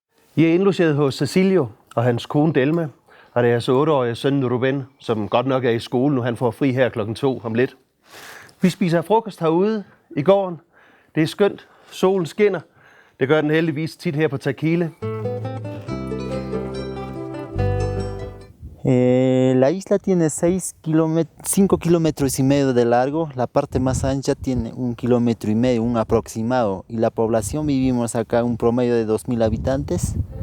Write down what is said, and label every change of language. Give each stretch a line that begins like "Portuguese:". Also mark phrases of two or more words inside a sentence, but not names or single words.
Danish: I er indlogeret hos Cecilio og hans kone Delma, og deres 8-årige søn Ruben, som godt nok er i skole nu. Han får fri her 2:00 om lidt. Vi spiser frokost herude i gården. Det er skønt. Solen skinner. Det gør den heldigvis tit her på Taquile.
Spanish: La isla tiene 5 kilómetros y medio de largo, la parte más ancha tiene 1,5 kilómetros, un aproximado, y la población vivimos acá un promedio de 2.000 habitantes.